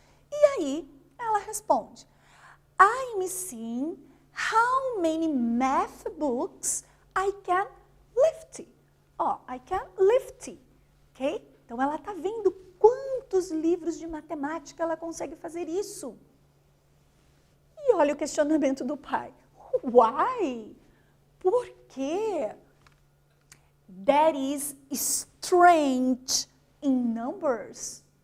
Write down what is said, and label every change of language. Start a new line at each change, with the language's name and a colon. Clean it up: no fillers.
Portuguese: E aí, ela responde,
English: I'm seeing how many math books I can lift. I can lift, ok?
Portuguese: Então, ela está vendo quantos livros de matemática ela consegue fazer isso. E olha o questionamento do pai.
English: Why?
Portuguese: Por quê?
English: That is strange in numbers.